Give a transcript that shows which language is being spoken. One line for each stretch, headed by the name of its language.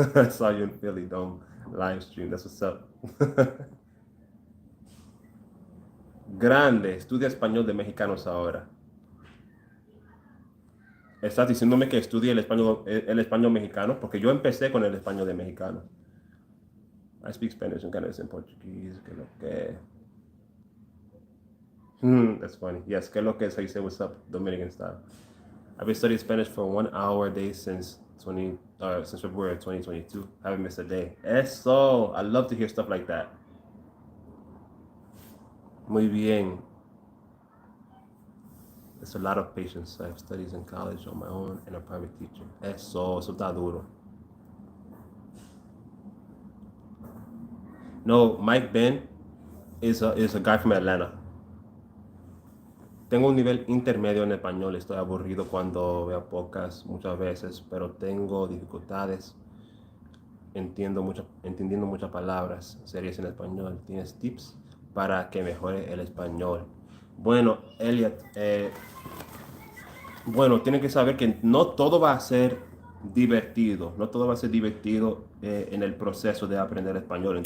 English: I saw you in Philly Dome live stream. That's what's up.
Spanish: Grande, estudia español de mexicanos ahora. Estás diciéndome que estudie el español mexicano, porque yo empecé con el español de mexicano.
English: I speak Spanish and Canadian and Portuguese.
Spanish: Que lo que.
English: That's funny. Yes, que lo que is how you say what's up, Dominican style. I've been studying Spanish for 1 hour a day since February 2022. Haven't missed a day. Eso, I love to hear stuff like that.
Spanish: Muy bien.
English: It's a lot of patience. I have studies in college on my own and a private teacher.
Spanish: Eso está duro.
English: No, Mike Ben is a guy from Atlanta.
Spanish: Tengo un nivel intermedio en español. Estoy aburrido cuando veo podcasts muchas veces, pero tengo dificultades entendiendo muchas palabras, series en español. ¿Tienes tips para que mejore el español? Bueno, Elliot, bueno, tienes que saber que no todo va a ser divertido, no todo va a ser divertido en el proceso de aprender español.